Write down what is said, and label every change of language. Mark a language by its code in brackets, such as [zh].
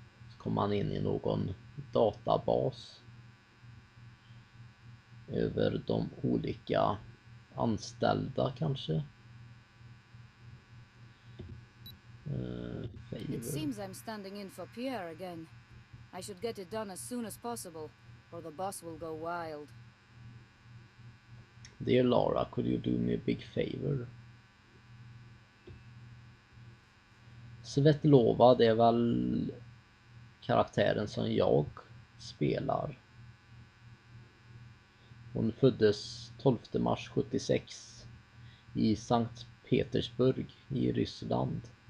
[sv] Så kommer man in i någon databas över de olika anställda kanske. [en] It seems I'm standing in for Pierre again. I should get it done as soon as possible, or the boss will go wild. Dear Laura, could you do me a big favor? [sv] Svetlova, det är väl karaktären som jag spelar. Hon föddes 12 mars 76 i Sankt Petersburg i Ryssland.